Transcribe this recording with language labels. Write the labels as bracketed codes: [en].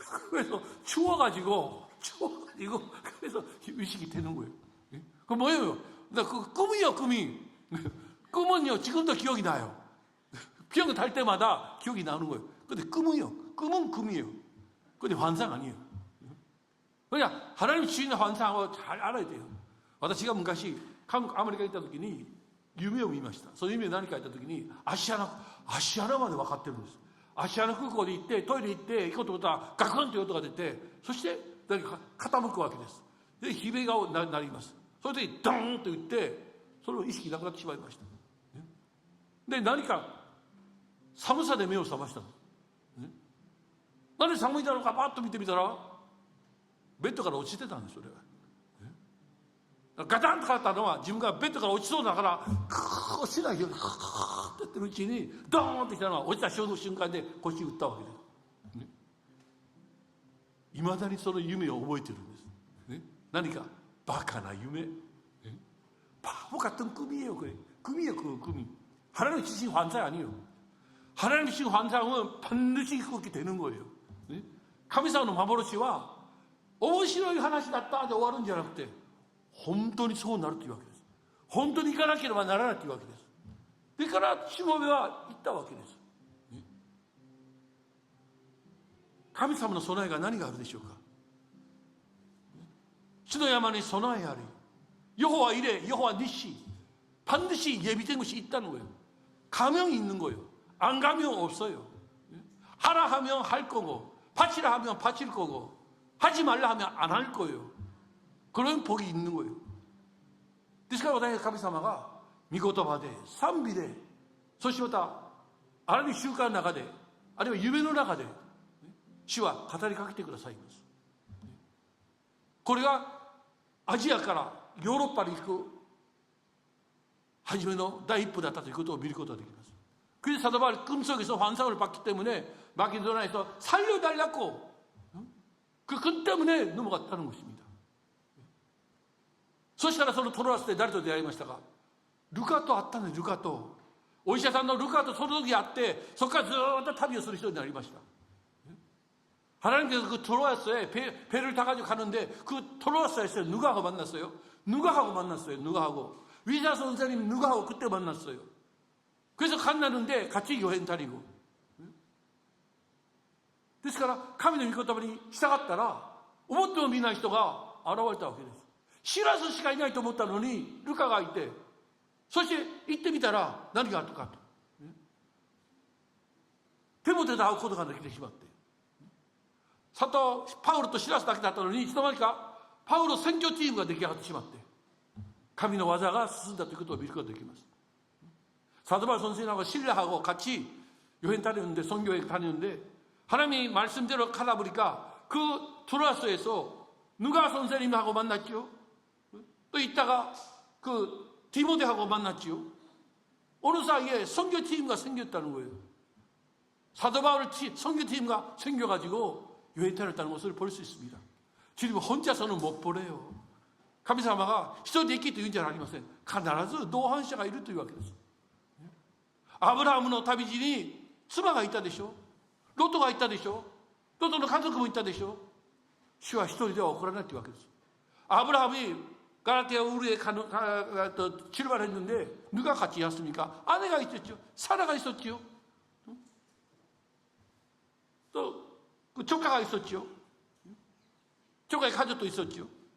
[ko] 그래서 추워가지고 그래서 의식이 되는 거예요. 그 뭐예요? 그 꿈이요, 꿈이. 꿈은요 지금도 기억이 나요. 비행기 탈 때마다 기억이 나는 거예요. 근데 꿈은요, 꿈은 꿈이에요. 근데 환상 아니에요. 그냥 하나님 주시는 환상을 잘 알아야 돼요. [ja] 私が昔韓国アメリカに行った時に夢を見ました。その夢何か言った時に芦穴まで分かってるんです。芦穴空港で行ってトイレ行って行こうと思ったらガクンという音が出て、そして何か傾くわけです。で悲鳴が鳴ります。それでドーンと言ってそれを意識なくなってしまいました。で何か寒さで目を覚ましたの。何で寒いだろうかパッと見てみたらベッドから落ちてたんです。それがガタンとかかったのは自分がベッドから落ちそうだから落ちないようにってやってるうちにドーンってきたのは落ちた瞬間で腰打ったわけです。いまだにその夢を覚えてるんです。何かバカな夢, [ko] 바보 같은 꿈이에요. 그래. 꿈이에요. 그 꿈이. 하나님 주신 환상이 아니에요. 하나님 주신 환상은 반드시 그렇게 되는 거예요. [ja] 神様の幻は面白い話だったで終わるんじゃなくて本当にそうなるというわけです。本当に行かなければならないというわけです。だからしもべは行ったわけです。神様の備えが何があるでしょうか。主の山に備えあり [ko] 여호와 이래 여호와 니시 반드시 예비된 것이 있다는 거예요. 가명이 있는 거예요. 안 가면 없어요. 하라 하면 할 거고 바치라 하면 바칠 거고 하지 말라 하면 안 할 거예요. 그런 복이 있는 거예요. [ja] ですから私は神様が御言葉で賛美でそしてまたあらゆる習慣の中であるいは夢の中で主は語りかけてくださいます。これがアジアからヨーロッパに行く初めの第一歩だったということを見ることができます。 [ko] 그래서 사도 바울이 꿈속에서 환상을 봤기 때문에 마게도나에서 살려달라고 그 근 때문에 넘어갔다는 것입니다. [ja] そしたらそのトロアスで誰と出会いましたか。ルカと会ったんです。ルカとお医者さんのルカとその時会って、そこからずっと旅をする人になりました。 [ko] 하나님께서 그 트로아스에 배를 타가지고 가는데 그 트로아스에서 누가하고 만났어요. 누가하고 만났어요. 누가하고. 위자 선생님 누가하고 그때 만났어요. 그래서 만나는데 같이 여행 다니고. [ja] ですから神の御言葉に従ったら思ってもみない人が現れたわけです。シラスしかいないと思ったのにルカがいて、そして行ってみたら何があったかと。テモテと会うことができてしまって、パウロとシラスだけだったのにいつの間にかパウロ選挙チームが出来上がってしまって、神の技が進んだということを見ることができます。 [ko] 사도바울 선생님하고 신라하고 같이 여행 다녔는데, 선교여행 다녔는데 하나님이 말씀대로 가다 보니까 그 트로아스에서 누가 선생님하고 만났죠. 또 이따가 그 디모데하고 만났죠. 어느 사이에 선교팀가 생겼다는 거예요. 사도바울 선교팀가 생겨가지고 여행 다녔다는 것을 볼 수 있습니다. 지금 혼자서는 못 보래요. [ja] 神様が一人で生きというんじゃありません。必ず同伴者がいるというわけです。アブラハムの旅路に妻がいたでしょ。ロトがいたでしょ。ロトの家族もいたでしょ。主は一人では起こらないというわけです。 [ko] 아브라함이 가라티아 우르에 출발했는데 누가 같이 갔습니까? 아내가 있었죠. 사라가 있었죠. 또 그 조카가 있었죠. 조카의 가족도 있었죠.